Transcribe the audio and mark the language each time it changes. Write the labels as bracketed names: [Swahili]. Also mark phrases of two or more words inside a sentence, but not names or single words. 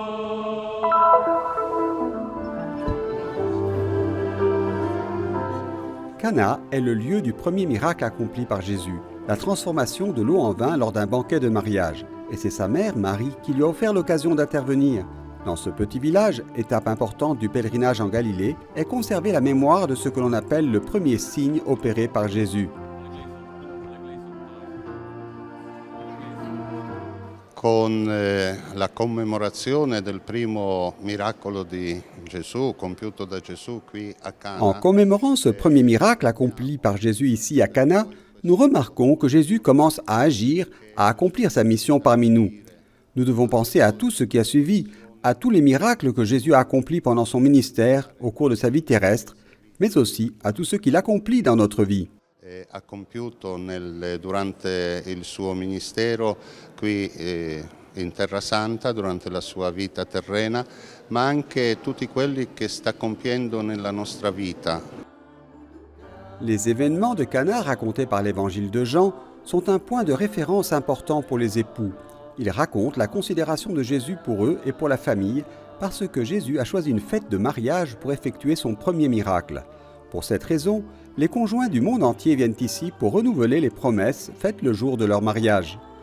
[French] Cana est le lieu du premier miracle accompli par Jésus, la transformation de l'eau en vin lors d'un banquet de mariage. Et c'est sa mère, Marie, qui lui a offert l'occasion d'intervenir. Dans ce petit village, étape importante du pèlerinage en Galilée, est conservée la mémoire de ce que l'on appelle le premier signe opéré par Jésus. [Italian] Con la commemorazione del primo miracolo di Gesù, compiuto da Gesù qui a Cana. [French] En commémorant ce premier miracle accompli par Jésus ici à Cana, nous remarquons que Jésus commence à agir, à accomplir sa mission parmi nous. Nous devons penser à tout ce qui a suivi, à tous les miracles que Jésus a accomplis pendant son ministère au cours de sa vie terrestre, mais aussi à tout ce qu'il accomplit dans notre vie. [Italian] Ha compiuto durante il suo ministero qui in Terra Santa, durante la sua vita terrena, ma anche tutti quelli che sta compiendo nella nostra vita. [French] Les événements de Cana racontés par l'évangile de Jean sont un point de référence important pour les époux. Ils racontent la considération de Jésus pour eux et pour la famille parce que Jésus a choisi une fête de mariage pour effectuer son premier miracle. Pour cette raison, les conjoints du monde entier viennent ici pour renouveler les promesses faites le jour de leur mariage.